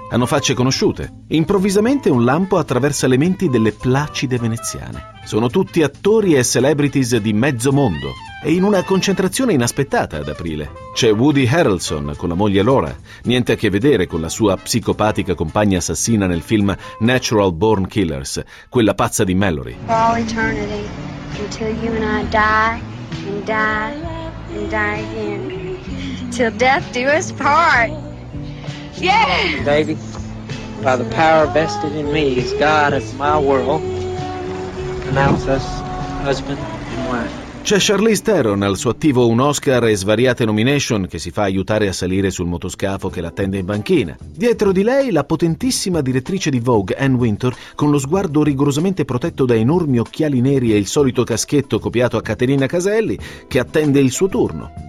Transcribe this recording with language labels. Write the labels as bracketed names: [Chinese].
[Italian] Hanno facce conosciute. Improvvisamente un lampo attraversa le menti delle placide veneziane. Sono tutti attori e celebrities di mezzo mondo. E in una concentrazione inaspettata ad aprile. C'è Woody Harrelson con la moglie Laura. Niente a che vedere con la sua psicopatica compagna assassina nel film Natural Born Killers, quella pazza di Mallory. [English] For all eternity, until you and I die, and die, and die again. Till death do us part. Yeah! Baby, by the power vested in me as God of my world, pronounce us husband and wife. [Italian] C'è Charlize Theron, al suo attivo un Oscar e svariate nomination, che si fa aiutare a salire sul motoscafo che l'attende in banchina. Dietro di lei la potentissima direttrice di Vogue, Anne Wintour, con lo sguardo rigorosamente protetto da enormi occhiali neri e il solito caschetto copiato a Caterina Caselli, che attende il suo turno.